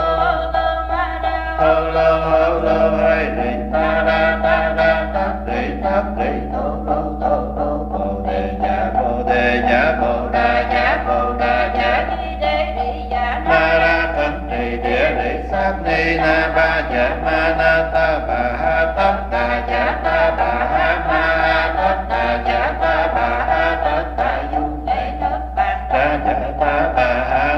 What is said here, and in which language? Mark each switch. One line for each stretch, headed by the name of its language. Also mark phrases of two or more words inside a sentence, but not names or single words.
Vietnamese: lô hay đi ta ra tất đi thô bồ đề nhà bồ đà giả na ra cấn trì địa đi sát ni na ba ja ma na ta bà ha tất đà ja ta bà ha ma tất đà ja ta bà ha tất đà du ra ja ta bà